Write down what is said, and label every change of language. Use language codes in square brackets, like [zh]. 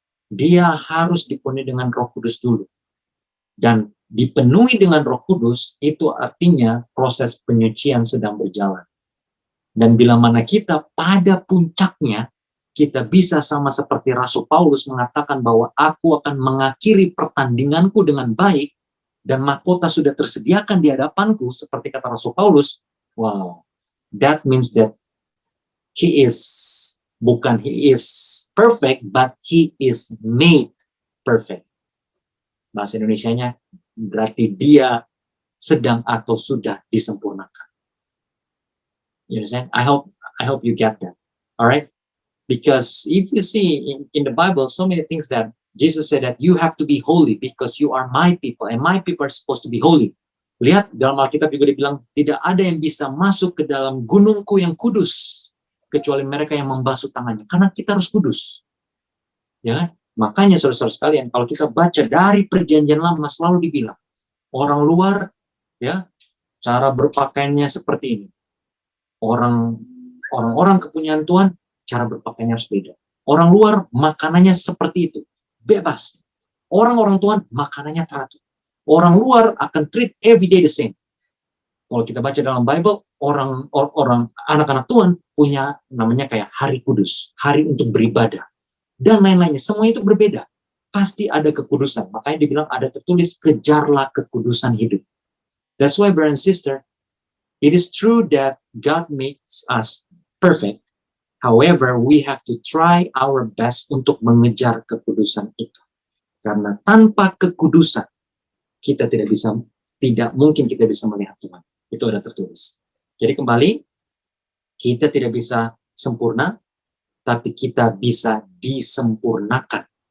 [id] Dia harus dipenuhi dengan Roh Kudus dulu. Dan dipenuhi dengan Roh Kudus itu artinya proses penyucian sedang berjalan. Dan bila mana kita pada puncaknya, kita bisa sama seperti Rasul Paulus mengatakan bahwa aku akan mengakhiri pertandinganku dengan baik, dan mahkota sudah tersediakan di hadapanku, seperti kata Rasul Paulus. [en] Wow, that means that he is perfect, but he is made perfect. [id] Bahasa Indonesianya berarti dia sedang atau sudah disempurnakan. [en] You understand? I hope you get that. All right? Because if you see in the Bible so many things that Jesus said that you have to be holy because you are my people and my people are supposed to be holy. [id] Lihat dalam Alkitab juga dibilang tidak ada yang bisa masuk ke dalam gunungku yang kudus kecuali mereka yang membasuh tangannya, karena kita harus kudus. Ya kan? Makanya saudara-saudara sekalian, kalau kita baca dari Perjanjian Lama selalu dibilang orang luar ya cara berpakaiannya seperti ini. Orang-orang kepunyaan Tuhan cara berpakaiannya harus beda. Orang luar makanannya seperti itu. Bebas. Orang-orang Tuhan makanannya teratur. Orang luar akan [en] treat every day the same. [id] Kalau kita baca dalam Bible, orang anak-anak Tuhan punya namanya kayak hari kudus, hari untuk beribadah, dan lain-lainnya. Semua itu berbeda. Pasti ada kekudusan. Makanya dibilang ada tertulis kejarlah kekudusan hidup. [en] That's why, brother and sister, it is true that God makes us perfect. However, we have to try our best [id] untuk mengejar kekudusan itu. Karena tanpa kekudusan, tidak mungkin kita bisa melihat Tuhan. Itu ada tertulis. Jadi kembali, kita tidak bisa sempurna, tapi kita bisa disempurnakan.